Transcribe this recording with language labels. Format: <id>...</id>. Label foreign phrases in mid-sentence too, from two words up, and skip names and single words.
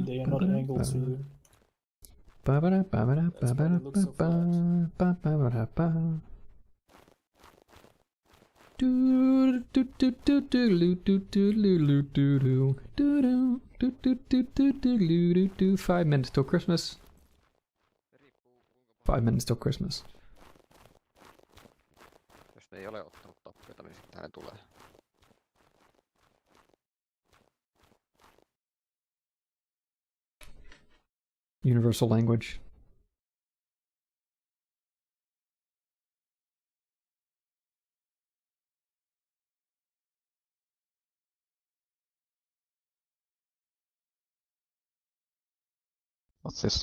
<en>They are not angled to you. That's why they look so flat. 5 minutes till Christmas. 5 minutes till Christmas.</en> <fi>Jos ne ei ole ottanut tappiota, niin sitten hän tulee.</fi> <en>Universal language. What's this?</en>